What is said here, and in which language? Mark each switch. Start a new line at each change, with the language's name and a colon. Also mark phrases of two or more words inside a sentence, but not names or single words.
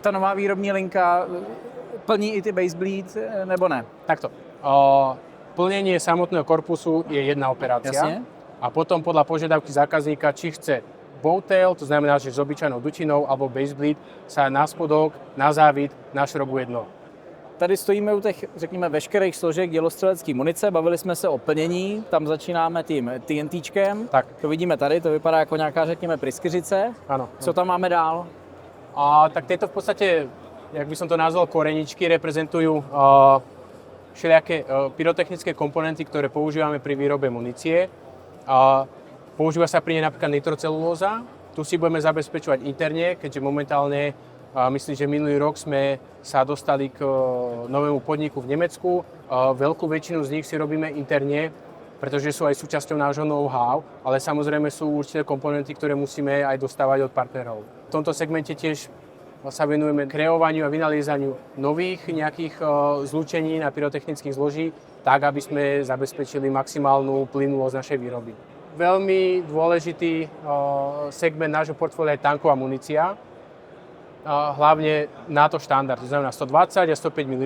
Czech: Ta nová výrobní linka plní i ty
English: base bleed,
Czech: nebo ne?
Slovak: Takto. Plnenie samotného korpusu je jedna operácia. Jasne. A potom podľa požiadavky zákazníka, či chce bowtail, to znamená, že s obyčajnou dutinou, alebo
English: base bleed,
Slovak: sa na spodok, na závit našrobuje dno.
Czech: Tady stojíme u těch, řekněme, veškerých složek dělostřelecké munice, bavili jsme se o plnění, tam začínáme tím TNTčkem, Tak. to vidíme tady, to vypadá jako nějaká, řekněme, pryskyřice.
Slovak: Áno.
Czech: Co tam máme dál?
Slovak: Tak tieto v podstate, jak by som to nazval, koreničky, reprezentujú všelijaké pyrotechnické komponenty, ktoré používame pri výrobe munície. Používa sa pri nej napríklad nitrocelulóza. Tu si budeme zabezpečovať interne, keďže momentálne, myslím, že minulý rok sme sa dostali k novému podniku v Nemecku. Veľkú väčšinu z nich si robíme interne, pretože sú aj súčasťou nášho know-how, ale samozrejme sú určité komponenty, ktoré musíme aj dostávať od partnerov. V tomto segmente tiež sa venujeme kreovaniu a vynaliezaniu nových nejakých zlúčení na pyrotechnických zloží, tak aby sme zabezpečili maximálnu plynulosť našej výroby. Veľmi dôležitý segment nášho portfólia je tanková munícia, hlavne NATO štandard, to znamená 120 a 105 mm.